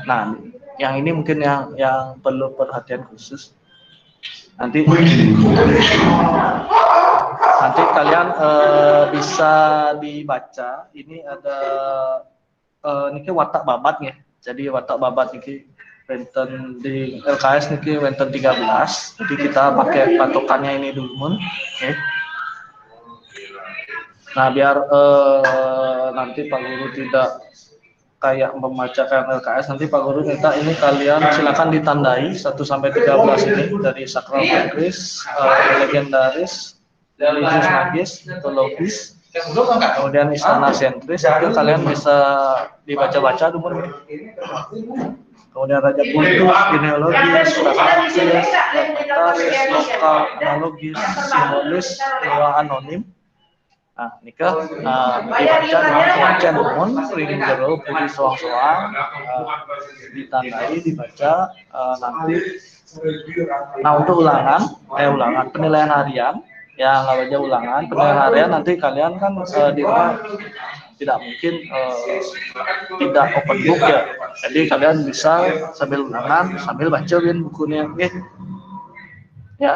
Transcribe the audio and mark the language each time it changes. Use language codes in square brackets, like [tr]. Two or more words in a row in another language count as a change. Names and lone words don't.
[id] Nah, yang ini mungkin yang perlu perhatian khusus. Nanti kalian bisa dibaca. Ini ada niki watak babat ya. Jadi watak babat [ban] niki wenten di LKS niki wenten [id] 13. Jadi kita pakai patokannya ini dulu, oke. Nah, biar nanti Pak Guru tidak kayak membacakan LKS, nanti Pak Guru minta ini kalian silakan ditandai 1 sampai 13 ini dari sakral magis, legendaris, religius magis, mitologis, kemudian istana sentris, itu kalian bisa dibaca-baca dulu. Kemudian raja kultus, genealogis, praktis, fragmentaris, lokal, analogis, simbolis, dewa anonim. Nah, nikah dibaca dengan kewajiban umum, [ban] ring jero, putih soang-soang, [id] ditandai, dibaca nanti. Nah, untuk ulangan penilaian harian, yang aja ulangan penilaian harian nanti kalian kan di rumah tidak mungkin tidak open book ya, jadi kalian bisa sambil ulangan sambil bacain bukunya, ya.